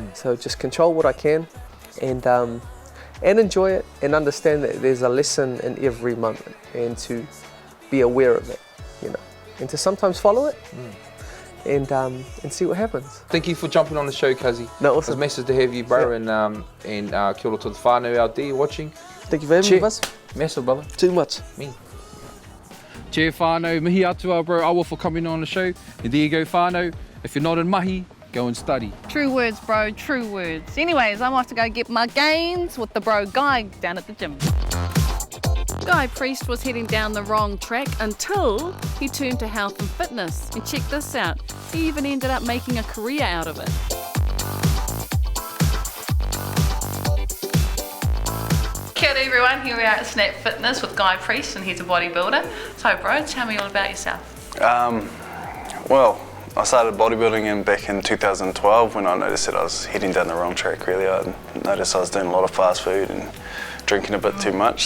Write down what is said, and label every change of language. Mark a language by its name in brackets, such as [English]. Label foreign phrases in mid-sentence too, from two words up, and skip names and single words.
[English] So just control what I can, and enjoy it and understand that there's a lesson in every moment and to be aware of it, you know, and to sometimes follow it and see what happens. Thank you for jumping on the show, Kazi. No, It's awesome. a message to have you, bro, and [Māori] kia ora [English] to the whānau out there watching. Thank you for having Cheer. me, Buzz. Massive, brother. Too much. Me. Cheer whānau, [Māori] mihi atua, [English] bro, awa for coming on the show. And there you go, whānau. If you're not in mahi, go and study. True words, bro, true words. Anyways, I'm off to go get my gains with the bro Guy down at the gym. Guy Priest was heading down the wrong track until he turned to health and fitness. And check this out, he even ended up making a career out of it. [Māori] Kia ora [English] everyone, here we are at Snap Fitness with Guy Priest and he's a bodybuilder. So bro, tell me all about yourself. Well, I started bodybuilding back in 2012 when I noticed that I was heading down the wrong track really. I noticed I was doing a lot of fast food and drinking a bit too much.